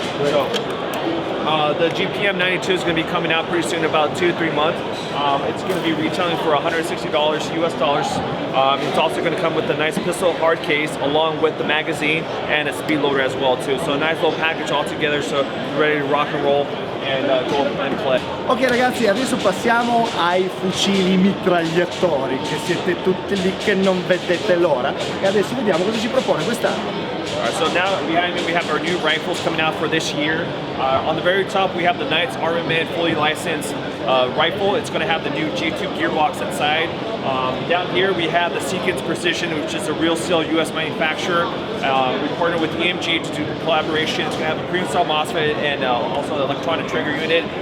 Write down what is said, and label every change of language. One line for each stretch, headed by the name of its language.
English: So, the GPM 92 is going to be coming out pretty soon, about 2 to 3 months. It's going to be retailing for $160 US dollars. It's also going to come with a nice pistol hard case along with the magazine and a speed loader as well too. So a nice little package all together, so you're ready to rock and roll and go and play.
Italian: Ok ragazzi, adesso passiamo ai fucili mitragliatori, che siete tutti lì che non vedete l'ora, e adesso vediamo cosa ci propone quest'anno.
English: So now behind me we have our new rifles coming out for this year. On the very top we have the Knights Armament fully licensed rifle. It's going to have the new G2 gearbox inside. Down here we have the Sequence Precision, which is a real steel US manufacturer. We partnered with EMG to do collaboration. It's going to have a premium cell MOSFET and also an electronic trigger unit.